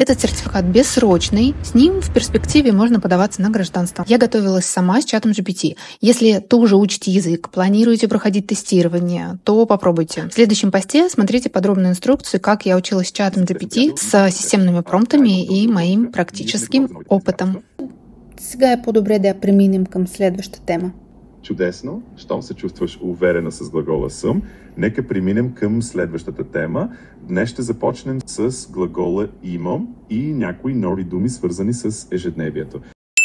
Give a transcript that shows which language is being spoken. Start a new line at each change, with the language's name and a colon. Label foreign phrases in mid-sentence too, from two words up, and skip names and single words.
Russian: Этот сертификат бессрочный, с ним в перспективе можно подаваться на гражданство. Я готовилась сама с чатом GPT. Если тоже учите язык, планируете проходить тестирование, то попробуйте. В следующем посте смотрите подробную инструкцию, как я училась с чатом GPT, с системными промптами и моим практическим опытом.
Bulgarian: Сега е по-добре да я преминем към следващата тема. Чудесно. Щом се чувстваш уверена с глагола съм, нека преминем към следващата тема. Днес ще започнем с глагола имам и някои нови думи, свързани с ежедневието.